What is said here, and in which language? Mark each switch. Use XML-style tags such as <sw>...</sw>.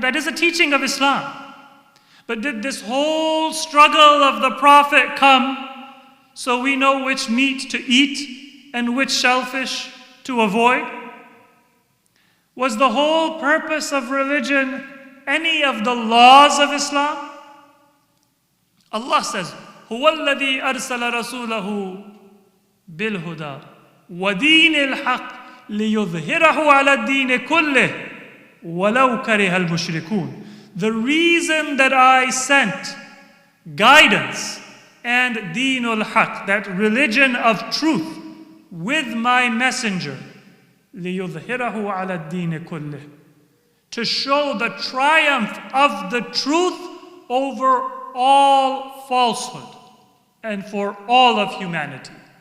<en>That is a teaching of Islam. But did this whole struggle of the Prophet come so we know which meat to eat and which shellfish to avoid? Was the whole purpose of religion any of the laws of Islam? Allah says,</en> <ar>هُوَ الَّذِي أَرْسَلَ رَسُولَهُ بِالْهُدَى وَدِينِ الْحَقِّ لِيُظْهِرَهُ عَلَى الدِّينِ كُلِّهِ وَلَوْ كَرِهَ الْمُشْرِكُونَ.</ar> <en>The reason that I sent guidance and Deenul Haq, that religion of truth, with my messenger,</en> <ar>لِيُظْهِرَهُ عَلَى الدِّينِ كُلِّهِ,</ar> <en>to show the triumph of the truth over all falsehood and for all of humanity.</en>